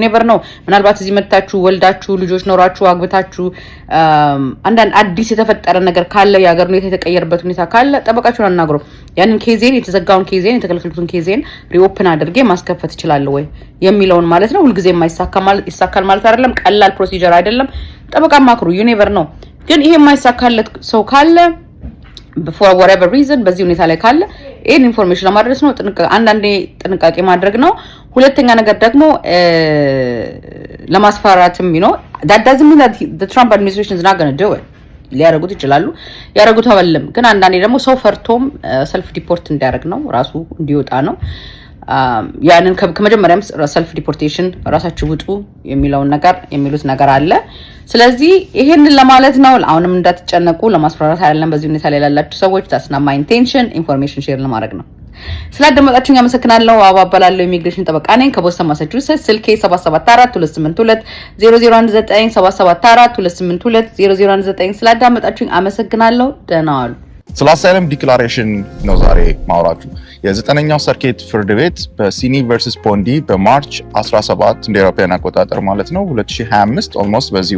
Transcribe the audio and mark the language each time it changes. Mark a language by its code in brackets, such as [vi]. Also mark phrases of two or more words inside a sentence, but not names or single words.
[am] ኔቨር ነው። ምናልባት እዚህ መጣችሁ ወልዳችሁ ልጆች ኖራችሁ አግብታችሁ አንዳንድ አዲስ የተፈጠረ ነገር ካለ የሀገር ሁኔታ የተቀየረበት ሁኔታ ካለ ጠበቃችሁን አናግሩ። ያንን ኬዜን የተዘጋውን ኬዜን የተከለከሉትን ኬዜን ሪኦፕን አድርጌ ማስከፈት ይችላል ወይ የሚለውን ማለት ነው። ሁልጊዜ ይሳካል ማለት አይደለም። ቀላል ፕሮሲጀር አይደለም። ጠበቃ ማክሩ። [en] you never [am] ነው። ግን ይሄ የማይሳካለት ሰው ካለ [en] for whatever reason [am] በዚህ ሁኔታ ላይ ካለ ይሄን ኢንፎርሜሽን ለማድረስ ነው። አንዳንዴ ጥንቃቄ ማድረግ ነው። ሁለተኛ ነገር ደግሞ [en] ለማስፈራራትም that doesn't mean that the Trump administration is not going to do it [am] ሊያረጉት ይችላሉ፣ ያረጉት አይደለም። ግን አንዳንዴ ደግሞ ሰው ፈርቶም [en] self deport [am] እንዲያደርግ ነው፣ ራሱ እንዲወጣ ነው። ያንን ከመጀመሪያም [en] self deportation [am] ራሳችሁ ውጡ የሚሉት ነገር አለ። ስለዚህ ይሄንን ለማለት ነው። አሁንም እንዳትጨነቁ፣ ለማስፈራራት አይደለም። በዚህ ሁኔታ ላይ ያላችሁ ሰዎች [en] that's not my intention information share [am] ለማድረግ ነው። ስላደመጣችሁኝ አመሰግናለሁ። አባባላለሁ ኢሚግሬሽን ጠበቃ ነኝ ከቦስተን ማሳቹሴትስ። ስልኬ 7742820019774 77428200197 ስላደመጣችሁኝ አመሰግናለሁ። ደህና ዋሉ። ስለ [en] asylum declaration [am] ነው ዛሬ ማውራችሁ። የ9ኛው ሰርኪት ፍርድ ቤት በሲኒ ቨርሰስ ፖንዲ በማርች 17 እንደ አውሮፓውያን አቆጣጠር ማለት ነው 2025 ኦልሞስት በዚህ